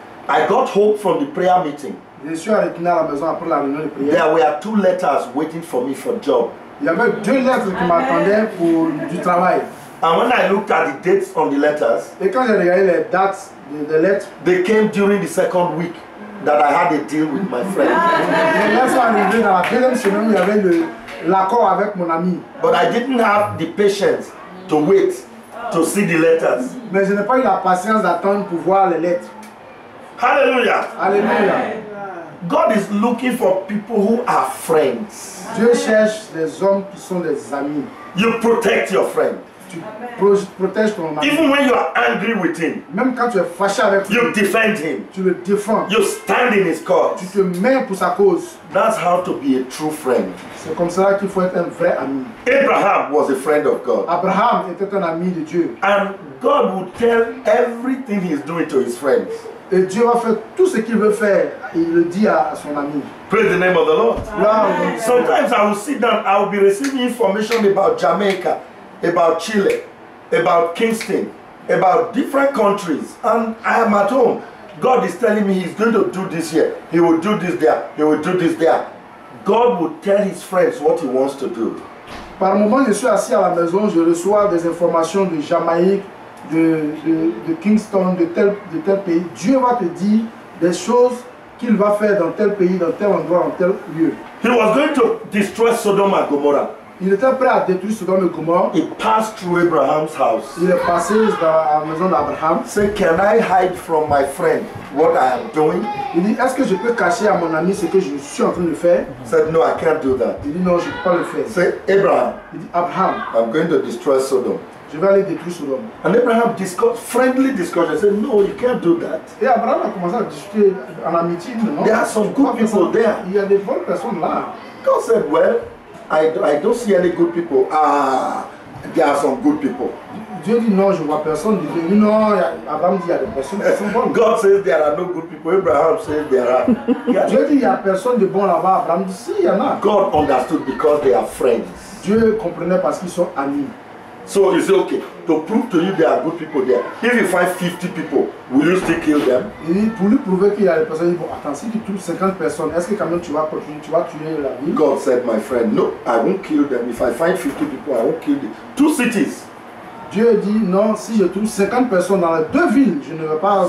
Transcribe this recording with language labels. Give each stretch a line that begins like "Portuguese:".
English: I got home from the prayer meeting.
French: Je suis retourné à la maison après la réunion de prière.
English: There were 2 letters waiting for me for job.
French: Il y avait 2 lettres qui m'attendaient pour du travail.
English: And when I looked at the dates on the letters,
French: Et quand j'ai regardé les dates des lettres,
English: they came during the 2nd week that I had a deal with my friend.
French: les lettres sont arrivées dans la 2e semaine où il y avait l'accord avec mon ami.
English: But I didn't have the patience to wait to see the letters.
French: Mais je n'ai pas eu la patience d'attendre pour voir les lettres.
English: Hallelujah.
French: Alléluia.
English: God is looking for people who are friends.
French: Dieu cherche des hommes qui sont des amis.
English: You protect your friend.
French: Tu protèges ton ami.
English: Even when you are angry with him,
French: Même quand tu es fâché avec lui,
English: you defend him.
French: tu le défends.
English: You stand in his cause.
French: Tu te mets pour sa cause.
English: That's how to be a true friend.
French: C'est comme ça qu'il faut être un vrai ami.
English: Abraham was a friend of God.
French: Abraham était un ami de Dieu.
English: And God would tell everything he's doing to his friends.
French: Et Dieu va faire tout ce qu'il veut faire. Il le dit à son ami.
English: Praise the name of the Lord.
French: Là,
English: Sometimes I will sit down, I will be receiving information about Jamaica, about Chile, about Kingston, about different countries, and I am at home. God is telling me he's going to do this here, he will do this there, he will do this there. God will tell his friends what he wants to do.
French: par moment, je suis assis à la maison, je reçois des informations de Jamaïque, de Kingston, de tel pays. Dieu va te dire des choses qu'il va faire dans tel pays, dans tel endroit, dans tel lieu.
English: He was going to destroy Sodom and Gomorrah.
French: Il était prêt à détruire Sodome et Gomorrhe.
English: He passed through Abraham's house.
French: Il est passé dans la maison d'Abraham.
English: Say, can I hide from my friend what I am doing?
French: Il dit, est-ce que je peux cacher à mon ami ce que je suis en train de faire?
English: Said, no, I can't do that.
French: Il dit, non, je ne peux pas le faire.
English: Say, Abraham,
French: Il dit, Abraham,
English: I'm going to destroy Sodom.
French: je vais aller détruire Sodome.
English: And Abraham discussed, friendly discussion, said, no, you can't do that.
French: Et Abraham a commencé à discuter en amitié. Non,
English: There are some good people there.
French: Il y a des bonnes personnes là.
English: God said, well, I don't see any good people. Ah, there are some good people.
French: Dieu dit non, je ne vois personne. Dieu dit non, Abraham dit il y a des personnes qui sont bonnes.
English: God says there are no good people. Abraham says there are.
French: Dieu dit il n'y a personne de bon là-bas. Abraham dit si, il y en a.
English: God understood because they are friends.
French: Dieu comprenait parce qu'ils sont amis.
English: So you say, okay, to prove to you there are good people there. If you find 50 people, will you still kill them?
French: Il dit, pour lui prouver qu'il y a des personnes, il dit, bon, attends, si tu trouves 50 personnes, est-ce que quand même tu vas continuer, tu vas tuer la vie?
English: God said, my friend, no, I won't kill them. If I find 50 people, I won't kill them. 2 cities.
French: Dieu dit, non, si je trouve 50 personnes dans les 2 villes, je ne vais pas...